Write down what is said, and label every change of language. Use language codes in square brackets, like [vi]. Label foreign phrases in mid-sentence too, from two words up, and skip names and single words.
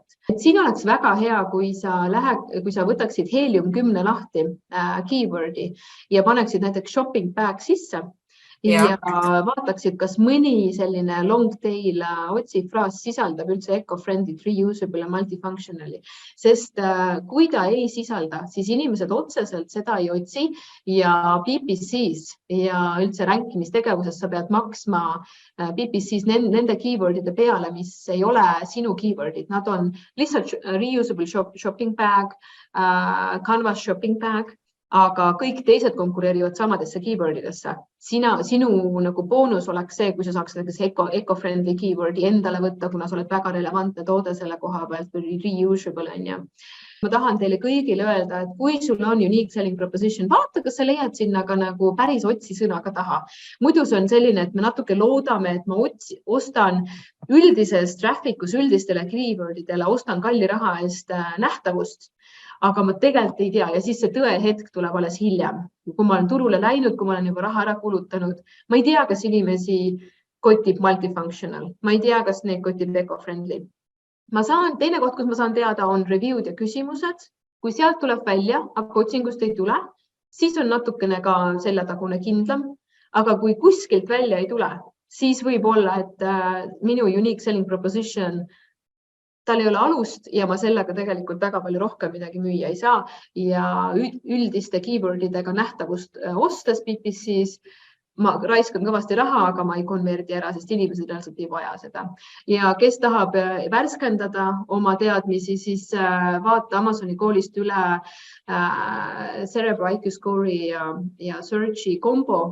[et] Siin oleks väga hea, kui sa võtaksid Helium-10 lahti keywordi ja paneksid näiteks [en] shopping bag [et] sisse ja vaataksid, kas mõni selline [en] long tail [et] otsifraas sisaldab üldse eco-friendly, reusable ja multifunctionali. Sest kui ta ei sisalda, siis inimesed otseselt seda ei otsi ja PPC-s ja üldse rankimistegevuses sa pead maksma PPC-s nende keywordide peale, mis ei ole sinu keywordid. Nad on lihtsalt [en] reusable shopping bag, canvas shopping bag, [et] aga kõik teised konkureerivad samadesse keywordidesse. Sinu nagu boonus oleks see, kui sa saaks eco-friendly keywordi endale võtta, kuna sa oled väga relevantne toode selle koha pealt või reusable on ja. Ma tahan teile kõigile öelda, et kui sul on [en] unique selling proposition, [et] vaata, kas sa leiad sinna ka nagu päris otsisõnaga taha. Muidu see on selline, et me natuke loodame, et ma ostan üldises trafficus üldistele keywordidele, ostan kalli raha eest nähtavust. Aga ma tegelikult ei tea ja siis see tõe hetk tuleb alles hiljem. Kui ma olen turule läinud, kui ma olen juba raha ära kulutanud, ma ei tea, kas inimesi kotib multifunctional. Ma ei tea, kas neid kotib eco-friendly. Teine koht, kus ma saan teada, on review'd ja küsimused. Kui sealt tuleb välja, aga otsingust ei tule, siis on natukene ka seljatagune kindlam. Aga kui kuskilt välja ei tule, siis võib olla, et minu [en] unique selling proposition [et] tal ei ole alust ja ma sellega tegelikult väga palju rohkem midagi müüa ei saa ja üldiste keywordidega nähtavust ostes PPC-s ma raiskan kõvasti raha, aga ma ei konverdi ära, sest inimesed reaalselt ei vaja seda. Ja kes tahab värskendada oma teadmisi, siis vaata Amazoni koolist üle Cerebro IQ Score'i ja Search'i kombo.